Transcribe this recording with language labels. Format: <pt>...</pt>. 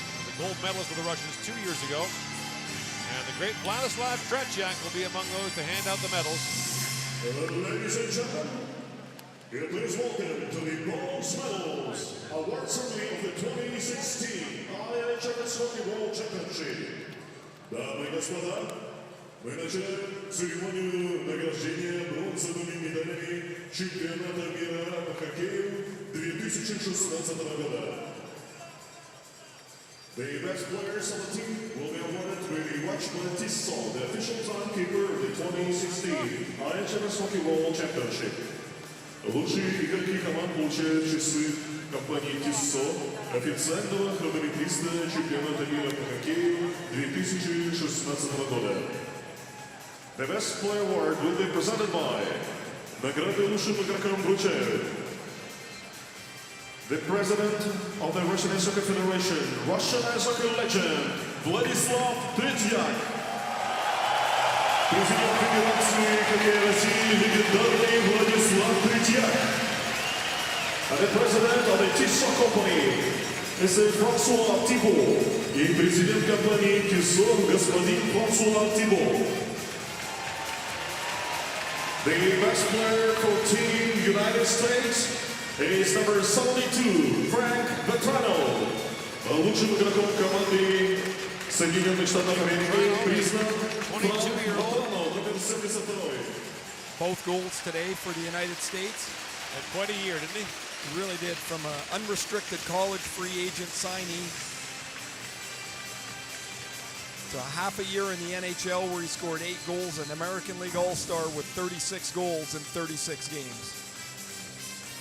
<en>The gold medalist for the Russians 2 years ago. And the great Vladislav Tretiak will be among those to hand out the medals. Ladies and gentlemen, please welcome to the bronze medals award ceremony of the 2016 IIHF Hockey World Championship.</en> <ru>Дамы и господа, мы начинаем церемонию награждения бронзовыми медалями чемпионата мира по хоккею 2016 года.</ru> <en>The best players on the team will be awarded with the Watchman Tissot, the official timekeeper of the 2016 IIHF Hockey World Championship.</en> <ru>Лучшие игроки команд получают часы компании Tissot, официального хронометриста чемпионата мира по хоккею 2016 года.</ru> <en>The best player award will be presented by</en> <ru>награды лучшим игрокам вручают</ru> <en>the president of the Russian Ice Hockey Federation, Russian Ice Hockey legend, Vladislav Tretiak.</en> <ru>Президент Федерации хоккея России, легендарный Владислав Третьяк.</ru> <en>And the president of the Tissot Company, Mr. François Thibault.</en> <ru>И президент компании Tissot, господин François Thibault.</ru> <en>The best player for Team United States is number 72, Frank Vetrano.</en> <ru>Лучшим игроком команды Соединенных Штатов Америки признан Франк Vetrano, номер 72.</ru> <en>Both goals today for the United States. Had quite a year, didn't he? He really did, from an unrestricted college free agent signee to a half a year in the NHL where he scored 8 goals, an American League All-Star with 36 goals in 36 games.</en>